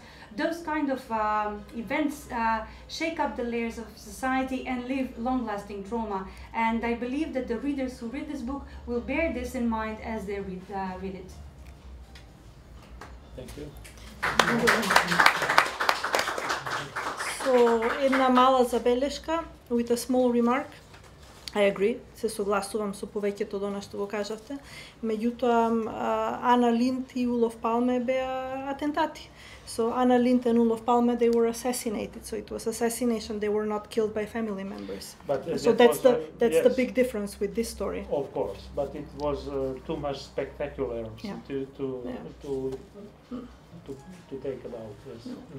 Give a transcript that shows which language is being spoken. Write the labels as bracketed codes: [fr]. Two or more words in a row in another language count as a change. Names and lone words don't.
[en] Those kind of events shake up the layers of society and leave long-lasting trauma. And I believe that the readers who read this book will bear this in mind as they read it. Thank you. So, [mk] една мала забелешка, [en] with a small remark. I agree, [mk] се согласувам со повеќето од она што го кажавте. Меѓутоа, Ана Линд и Улов Палме беа атентати. [en] So Anna Lindh and Olof Palme, they were assassinated. So it was assassination. They were not killed by family members. But so that's yes, the big difference with this story. Of course, but it was too much spectacular to take about this.